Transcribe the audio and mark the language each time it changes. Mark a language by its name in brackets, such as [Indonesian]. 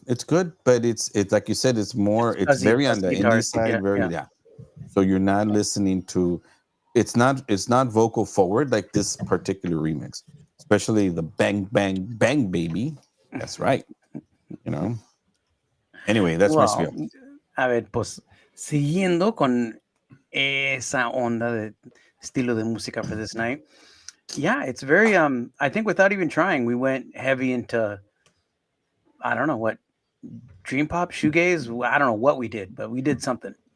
[English] It's good, but it's like you said, it's very on the indie side, yeah. So you're not listening to it's not vocal forward like this particular remix, especially the bang bang bang baby. That's right. Anyway, that's my spiel. [Spanish] A ver, pues siguiendo con esa onda de estilo de música [English] for this night. Yeah, it's very I think without even trying, we went heavy into, I don't know what, dream pop, shoegaze. I don't know what we did, but we did something.